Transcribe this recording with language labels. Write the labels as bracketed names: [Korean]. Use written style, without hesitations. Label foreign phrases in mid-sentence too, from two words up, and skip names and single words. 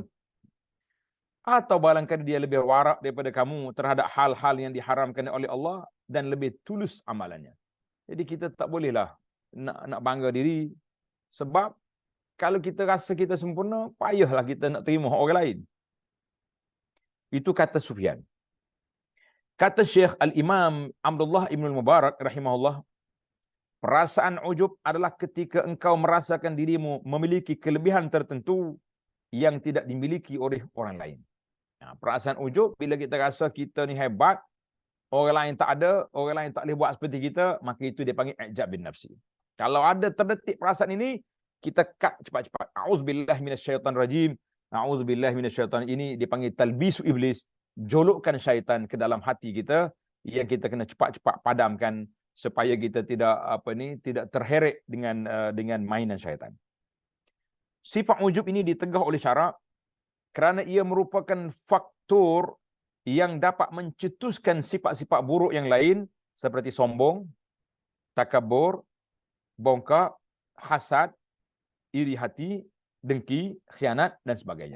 [Malay] Atau barangkali dia lebih warak daripada kamu terhadap hal-hal yang diharamkan oleh Allah dan lebih tulus amalannya. Jadi kita tak bolehlah nak bangga diri, sebab kalau kita rasa kita sempurna, payahlah kita nak terima orang lain. Itu kata Sufyan. Kata Syekh Al-Imam Abdullah Ibn Mubarak rahimahullah, perasaan ujub adalah ketika engkau merasakan dirimu memiliki kelebihan tertentu yang tidak dimiliki oleh orang lain. Perasaan ujub bila kita rasa kita ni hebat, orang lain tak ada, orang lain tak boleh buat seperti kita, maka itu dia panggil [Arabic] إعجاب بالنفس. [Malay] Kalau ada terdetik perasaan ini, kita cut cepat-cepat. [Arabic] أعوذ بالله من الشيطان الرجيم. أعوذ بالله من الشيطان. [Malay] Ini dipanggil [Arabic] تلبيس إبليس, [Malay] jolokkan syaitan ke dalam hati kita, yang kita kena cepat-cepat padamkan supaya kita tidak terheret dengan mainan syaitan. Sifat ujub ini ditegah oleh syarak kerana ia merupakan faktor yang dapat mencetuskan sifat-sifat buruk yang lain seperti sombong, takabur, bongkak, hasad, iri hati, dengki, khianat dan sebagainya.